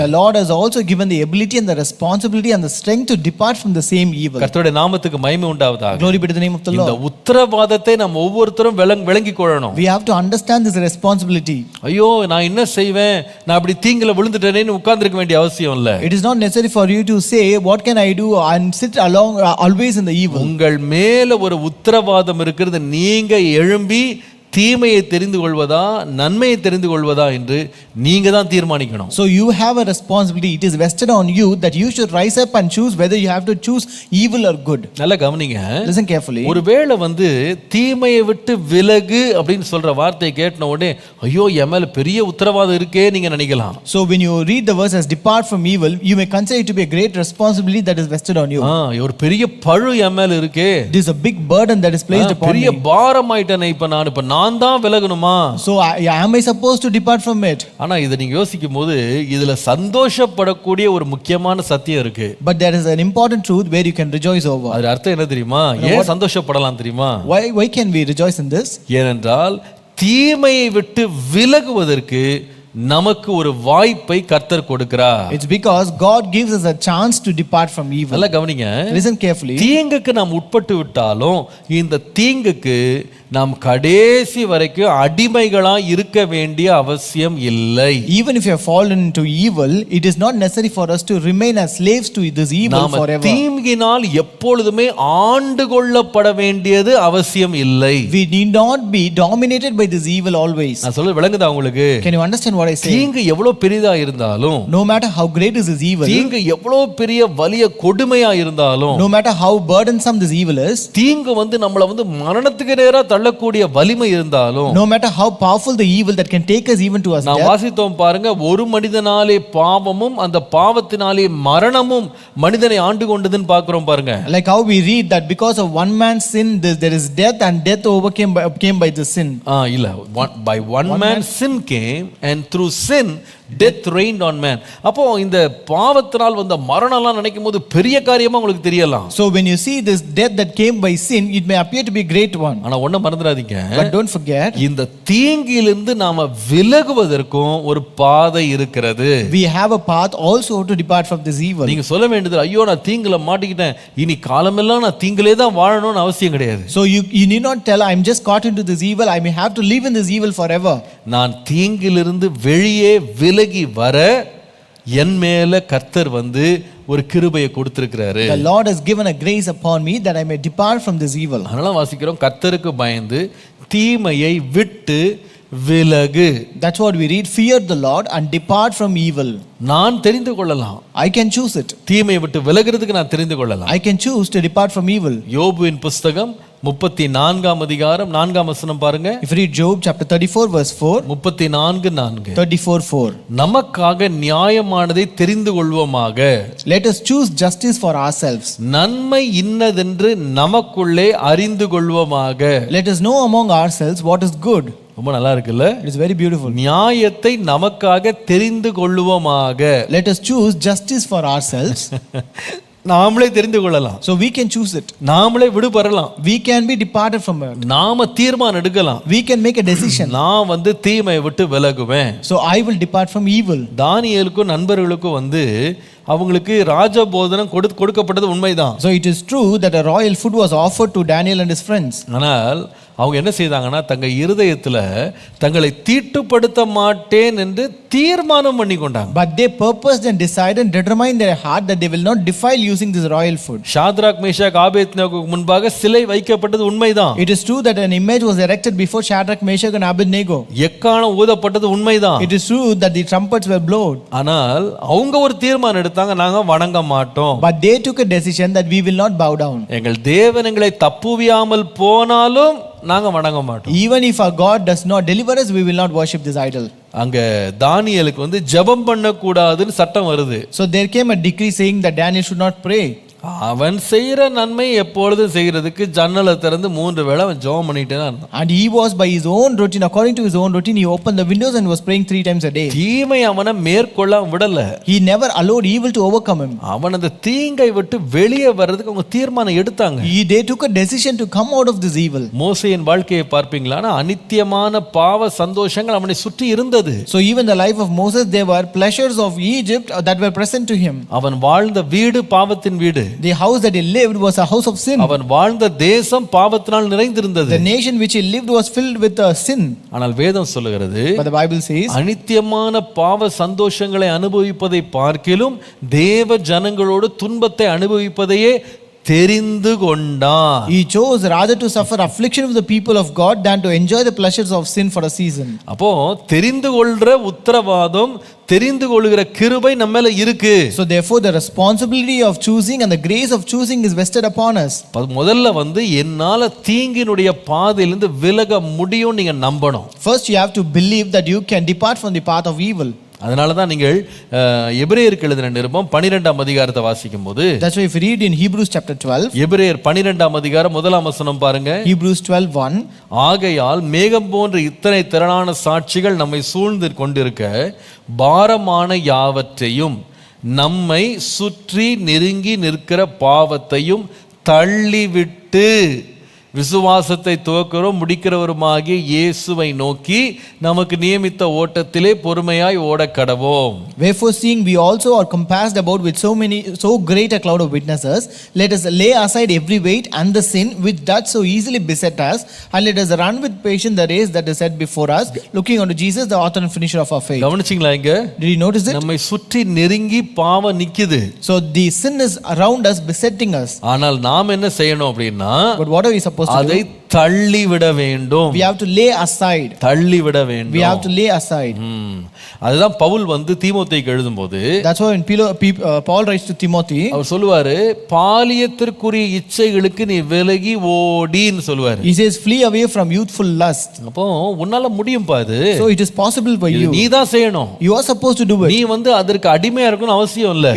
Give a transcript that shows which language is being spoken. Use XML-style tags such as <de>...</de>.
<en>The Lord has also given the ability and the responsibility and the strength to depart from the same evil.</en> <ta>கர்த்தருடைய நாமத்துக்கு மகிமை உண்டாவதாக.</ta> <en>Glory be to the name of the Lord.</en> <ta>இந்த உத்தரவாதத்தை நம்ம ஒவ்வொருத்தரும் விளங்கிக் கொள்ளணும்.</ta> <en>We have to understand this responsibility.</en> <ta>ஐயோ நான் என்ன செய்வேன், நான் அப்படி தீங்குல விழுந்துட்டேனேன்னு உட்கார்ந்திருக்க வேண்டிய அவசியம் இல்ல.</ta> <en>It is not necessary for you to say what can I do and sit along always in the evil.</en> <ta>உங்கள் மேல ஒரு உத்தரவாதம் இருக்கிறது. நீங்க எழும்பி தீமையை தெரிந்து கொள்வதா நன்மையை தெரிந்து கொள்வதா என்று நீங்க தான் தீர்மானிக்கணும்.</ta> <en>So you have a responsibility. It is vested on you that you should rise up and choose whether you have to choose evil or good.</en> <ta>நல்லா கவனிங்க.</ta> <en>Listen carefully.</en> <ta>ஒருவேளை தீமையை விட்டு விலகு அப்படின்னு சொல்ற வார்த்தையை கேட்ட உடனே ஐயோ என் மேல பெரிய உத்தரவாதம் இருக்கே நீங்க நினைக்கலாம்.</ta> <en>So when you read the verse as depart from evil, you may consider it to be a great responsibility that is vested on you.</en> <ta>ஒரு பெரிய பழு என் மேல இருக்கே.</ta> <en>It is a big burden that is placed upon me.</en> <ta>பெரிய பாரமாயிட்டேனே இப்ப நான் தான் விலகணுமா?</ta> <en>So am I supposed to depart from it?</en> <ta>ஆனா இத நீங்க யோசிக்கும் போது இதுல சந்தோஷப்படக்கூடிய ஒரு முக்கியமான சத்தியம் இருக்கு.</ta> <en>But there is an important truth where you can rejoice over.</en> <ta>அது அர்த்தம் என்ன தெரியுமா? ஏன் சந்தோஷப்படலாம் தெரியுமா?</ta> <en>Why can we rejoice in this?</en> <ta>ஏனென்றால் தீமையை விட்டு விலகுவதற்கு நமக்கு ஒரு வாய்ப்பை கர்த்தர் கொடுக்கிறார்.</ta> <en>It's because God gives us a chance to depart from evil.</en> <ta>நல்லா கவனிங்க.</ta> <en>Listen carefully.</en> <ta>தீங்குக்கு நாம் உட்பட்டு விட்டாலும் இந்த தீங்குக்கு நாம் கடைசி வரைக்கும் அடிமைகளா இருக்க வேண்டிய அவசியம் இல்லை.</ta> <en>Even if you have fallen into evil, it is not necessary for us to remain as slaves to this evil</en> <ta>நாம</ta> <en>forever.</en> <ta>தீங்கினால் எப்பொழுதுமே ஆண்டு கொள்ளப்பட வேண்டியது அவசியம் இல்லை.</ta> <en>We need not be dominated by this evil always.</en> <ta>நான் சொல்ல விளங்குதா உங்களுக்கு?</ta> <en>Can you understand what I say?</en> <ta>தீங்கு எவ்வளவு பெரிதா இருந்தாலும்,</ta> <en>No matter how great is this evil,</en> <ta>தீங்கு எவ்வளவு பெரிய வலிய கொடுமையா இருந்தாலும்,</ta> <en>no matter how burdensome this evil is,</en> <ta>தீங்கு நம்மள மரணத்துக்கு நேரா தள்ளக்கூடிய வலிமை இருந்தாலும்,</ta> <en>no matter how powerful the evil that can take us even to us</en> <ta>நான்</ta> <en>death,</en> <ta>வாசித்தோம் பாருங்க, ஒரு மனிதனாலே பாவமும் அந்த பாவத்தினாலே மரணமும் மனிதனை ஆண்டு கொண்டதுன்னு பார்க்கிறோம் பாருங்க.</ta> <en>like how we read that because of one man's sin there is death, and death came by the sin.</en> <ta>இல்ல,</ta> <en>by one man sin came, and through sin death reigned on man.</en> <ta>அப்போ இந்த பாவத்தினால் வந்த மரணம்லாம் நினைக்கும் போது பெரிய காரியமா உங்களுக்கு தெரியலாம்.</ta> <en>So when you see this death that came by sin, it may appear to be a great one.</en> <ta>ஆனா ஒண்ணு மறந்துடாதீங்க,</ta> <en>But don't forget,</en> <ta>இந்த தீங்கிலிருந்து நாம விலகுவதற்கும் ஒரு பாதை இருக்கிறது.</ta> <en>we have a path also to depart from this evil.</en> <ta>நீங்க சொல்ல வேண்டியது, ஐயோ நான் தீங்குல மாட்டிக்கிட்டேன், இனி காலமெல்லாம் நான் தீங்கிலே தான் வாழணும்னு அவசியம் கிடையாது.</ta> <en>So you need not tell, I'm just caught into this evil, I may have to live in this evil forever.</en> <ta>நான் தீங்கிலிருந்து வெளியே விலகி வர என் மேல கர்த்தர் ஒரு கிருபையை கொடுத்திருக்கிறாரு.</ta> <en>The Lord has given a grace upon me that I may depart from this evil.</en> <ta>அதனால வாசிக்கிறோம், கர்த்தருக்கு பயந்து தீமையை விட்டு விலகு.</ta> <en>That's what we read, fear the Lord and depart from evil.</en> <ta>நான் தெரிந்து கொள்ளலாம்,</ta> <en>I can choose it.</en> <ta>தீமையை விட்டு விலகிறதுக்கு நான் தெரிந்து கொள்ளலாம்.</ta> <en>I can choose to depart from evil.</en> <ta>யோபுவின் புஸ்தகம் 34 அதிகாரம் 4 வசனம் பாருங்க.</ta> <en>If you read Job chapter 34 verse 4, 34:4, 34:4,</en> <ta>நமக்காக நியாயமானதை தெரிந்து கொள்வோமாக,</ta> <en>let us choose justice for ourselves.</en> <ta>நன்மை இன்னதென்று நமக்குள்ளே அறிந்து கொள்வோமாக.</ta> <en>Let us know among ourselves what is good.</en> <ta>ரொம்ப நல்லா இருக்குல்ல?</ta> <en>It is very beautiful.</en> <ta>நியாயத்தை நமக்காக தெரிந்து கொள்வோமாக.</ta> <en>Let us choose justice for ourselves.</en> <ta>நாமளே தெரிந்து கொள்ளலாம்.</ta> <en>So we can choose it.</en> <ta>நாமளே விடுபடலாம்.</ta> <en>We can be departed from it.</en> <ta>நாம தீர்மானம் எடுக்கலாம்.</ta> <en>We can make a decision.</en> <ta>நான் தீமையை விட்டு விலகுவேன்.</ta> <en>So I will depart from evil.</en> <ta>தானியேலுக்கும் நண்பர்களுக்கும் அவங்களுக்கு ராஜபோதனம் கொடுக்கப்பட்டது உண்மைதான்.</ta> <en>So it is true that a royal food was offered to Daniel and his friends.</en> <ta>ஆனால் அவங்க என்ன செய்தாங்கன்னா, தங்கள் இருதயத்துல தங்களை தீட்டுப்படுத்த மாட்டேன் என்று தீர்மானம் பண்ணி கொண்டாங்க.</ta> <en>But they purposed and decided and determined in their heart that they will not defile using this royal food.</en> <ta>Shadrach Meshach ஆபேத்நேகோவுக்கு முன்பாக சிலை வைக்கப்பட்டது உண்மைதான்.</ta> <en>It is true that an image was erected before Shadrach, Meshach and Abednego.</en> <ta>எக்காளம் ஊதப்பட்டது உண்மைதான்.</ta> <en>It is true that the trumpets were blown.</en> <ta>ஆனால் அவங்க ஒரு தீர்மானம் எடுத்தாங்க, நாங்க வணங்க மாட்டோம்.</ta> <en>But they took a decision that we will not bow down.</en> <ta>எங்கள் தேவன் எங்களை தப்புவியாமல் போனாலும் நாங்க வணங்க மாட்டோம்.</ta> <en>Even if our God does not deliver us, we will not worship this idol.</en> <ta>அங்க தானியேலுக்கு ஜெபம் பண்ண கூடாதுன்னு சட்டம் வருது.</ta> <en>So there came a decree saying that Daniel should not pray.</en> <ta>அவன் செய்யற நன்மை எப்பொழுதும் செய்யறதுக்கு ஜன்னலை திறந்து 3 வேளை அவன் ஜெபம் பண்ணிட்டே தான் இருந்தான்.</ta> <en>And he was by his own routine, according to his own routine, he opened the windows and was praying 3 times a day.</en> <ta>தீமை அவனை மேற்கொள்ள விடல.</ta> <en>He never allowed evil to overcome him.</en> <ta>அவன் அந்த தீங்கை விட்டு வெளியே வர்றதுக்கு அவங்க தீர்மானம் எடுத்தாங்க.</ta> <en>They took a decision to come out of this evil.</en> <ta>மோசேயின் வாழ்க்கையை பார்ப்பீங்களா, அநித்தியமான பாவ சந்தோஷங்கள் அவனை சுற்றி இருந்தது.</ta> <en>So even the life of Moses, there were pleasures of Egypt that were present to him.</en> <ta>அவன் வாழ்ந்த வீடு பாவத்தின் வீடு.</ta> <en>The house that he lived was a house of sin.</en> <ta>அவன் வாழ்ந்த தேசம் பாவத்தினால் நிறைந்திருந்தது.</ta> <en>The nation which he lived was filled with sin.</en> <ta>ஆனால் வேதம் சொல்லுகிறது,</ta> <en>But the Bible says,</en> <ta>அநித்தியமான பாவ சந்தோஷங்களை அனுபவிப்பதை பார்க்கிலும் தேவ ஜனங்களோடு துன்பத்தை அனுபவிப்பதையே தெரிந்து கொண்டான்.</ta> <en>He chose rather to suffer affliction of the people of God than to enjoy the pleasures of sin for a season.</en> <ta>அப்போ தெரிந்து கொள்ற உத்தரவாதம், தெரிந்து கொள்கிற கிருபை நம்ம மேல இருக்கு.</ta> <en>So therefore the responsibility of choosing and the grace of choosing is vested upon us.</en> <ta>முதல்ல என்னால தீங்கினுடைய பாதையிலிருந்து விலக முடியும் நீங்க நம்பணும்.</ta> <en>First you have to believe that you can depart from the path of evil.</en> <ta>அதனால தான் நீங்கள் எபிரேயருக்கு எழுதின நிருபம் 12ஆம் அதிகாரத்தை வாசிக்கும் போது,</ta> <en>That's why if you read in Hebrews chapter 12,</en> <ta>எபிரேயர் 12ஆம் அதிகாரம் 1ஆம் வசனம் பாருங்க.</ta> <en>Hebrews 12:1,</en> <ta>ஆகையால் மேகம் போன்ற இத்தனை திரளான சாட்சிகள் நம்மை சூழ்ந்து கொண்டிருக்க பாரமான யாவற்றையும் நம்மை சுற்றி நெருங்கி நிற்கிற பாவத்தையும் தள்ளிவிட்டு விசுவாசத்தை துவக்கிறோம் முடிக்கிறவருமாகிய இயேசுவை நோக்கி நமக்கு நியமித்த ஓட்டத்திலே பொறுமையாய் ஓட கடவோம்.</ta> <en>Wherefore, seeing we also are compassed about with so great a cloud of witnesses, let us lay aside every weight and the sin which doth so easily beset us, and let us run with patience the race that is set before us, looking unto Jesus, the author and finisher of our faith.</en> <ta>கவனிச்சீங்களா இங்க?</ta> <en>Did you notice it?</en> <ta>நம்மை சுற்றி நெருங்கி பாவம் நிக்குது.</ta> <en>So the sin is around us, besetting us.</en> <ta>ஆனால் நாம் என்ன செய்யணும் அப்படின்னா</ta> <en>But what are we supposed to</en> <ta>அதை</ta> <en>do?</en> <ta>தள்ளி விட வேண்டும்.</ta> <en>We have to lay aside.</en> <ta>தள்ளி விட வேண்டும்.</ta> <en>We have to lay aside.</en> <ta>அதுதான் பவுல் வந்து தீமோத்தேயுக்கு எழுதும்போது</ta> <en>That's why when Paul writes to Timothy,</en> <ta>அவர் சொல்லுவாரு பாலியத்திற்குரிய இச்சைகளுக்கு நீ விலகி ஓடின்னு சொல்லுவாரு.</ta> <en>he says, flee away from youthful lust.</en> <ta>அப்போ உன்னால முடியும் பாது.</ta> <en>So it is possible for you.</en> <ta>நீ தான் செய்யணும்.</ta> <en>You are supposed to do it.</en> <ta>நீ வந்து அதற்கு அடிமையா இருக்கணும் அவசியம் இல்ல.</ta>